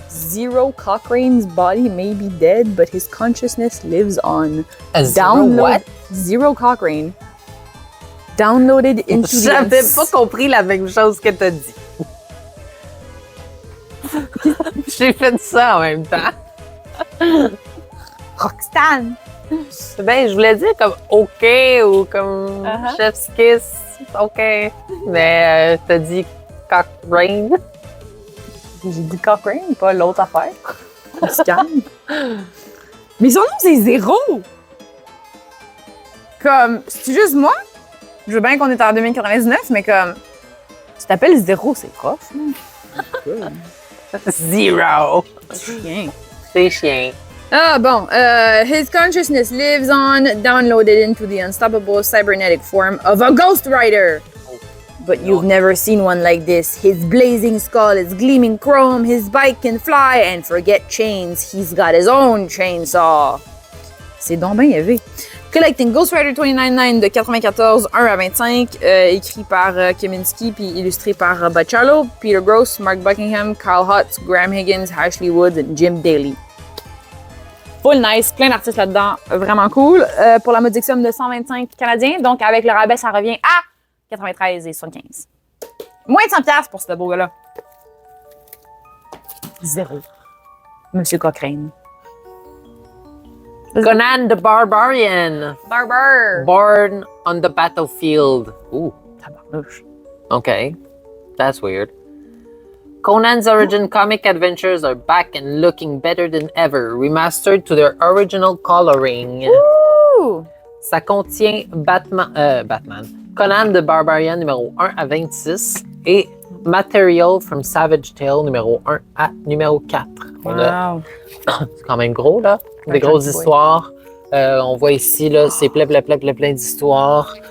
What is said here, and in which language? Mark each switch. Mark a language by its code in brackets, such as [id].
[en] Zero Cochrane's body may be dead, but his consciousness lives on. What? Zero Cochrane. Downloaded into the... [fr] J'avais pas compris la même chose que t'as dit. J'ai fait ça en même temps. Roxane! Ben, je voulais dire comme OK ou comme Chef's Kiss. OK. Mais t'as dit Cochrane. J'ai dit Cochrane, pas l'autre affaire. On se calme. Mais son nom, c'est Zéro! Comme, c'est juste moi? Je veux bien qu'on est en 2099, mais comme, tu t'appelles Zéro, c'est prof. Zero. Chien. C'est chien. Ah bon, [en] his consciousness lives on, downloaded into the unstoppable cybernetic form of a Ghost Rider. But you've never seen one like this. His blazing skull is gleaming chrome, his bike can fly, and forget chains, he's got his own chainsaw. [fr] C'est donc bien élevé. Collecting Ghost Rider 299 de 94, 1 à 25, écrit par Kaminsky puis illustré par Bachalo, Peter Gross, Mark Buckingham, Carl Hutz, Graham Higgins, Ashley Wood et Jim Daly. Full nice, plein d'artistes là-dedans, vraiment cool. Pour la modique somme de 125 canadiens, donc avec le rabais, ça revient à 93 et 75. Moins de 100$ pour ce beau gars-là. Zéro. Monsieur Cochrane. [en] Conan the Barbarian. Barber. Born on the battlefield. Ooh, [fr] Tabarnouche. [en] okay. That's weird. Conan's origin comic adventures are back and looking better than ever, remastered to their original coloring. Ouh! [fr] Ça contient Batman, Conan the Barbarian numéro 1 à 26 et Material from Savage Tale numéro 1 à numéro 4. Wow. C'est quand même gros, là. Des grosses histoires. On voit ici, là, c'est plein d'histoires.